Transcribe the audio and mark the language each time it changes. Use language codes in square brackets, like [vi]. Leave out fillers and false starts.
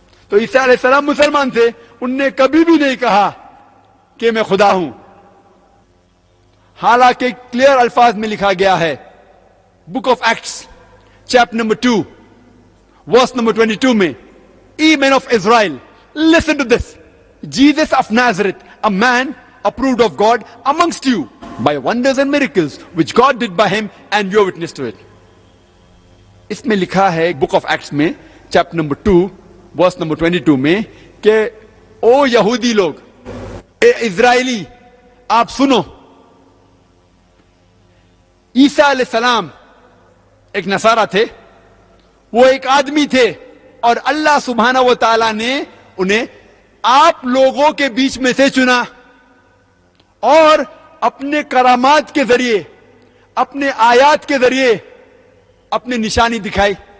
[hi] तो ईसा अलैहिस्सलाम मुसलमान थे, उनने कभी भी नहीं कहा कि मैं खुदा हूं। हालांकि क्लियर अल्फाज में लिखा गया है book of acts chapter number 2 verse number 22 में, [en] "Ye men of Israel, listen to this. Jesus of Nazareth, a man approved of God amongst you by wonders and miracles which God did by him, and you are witness to it." [hi] इसमें लिखा है book of acts में chapter number 2 verse number 22 में कि ओ यहूदी लोग, ए Israeli, आप सुनो, ईसा अलैहिस्सलाम एक नसारा थे, वो एक आदमी थे, और अल्लाह सुब्हानहू व तआला ने उन्हें आप लोगों के बीच में से चुना और अपने करामात के जरिए, अपने आयात के जरिए अपनी निशानी दिखाई।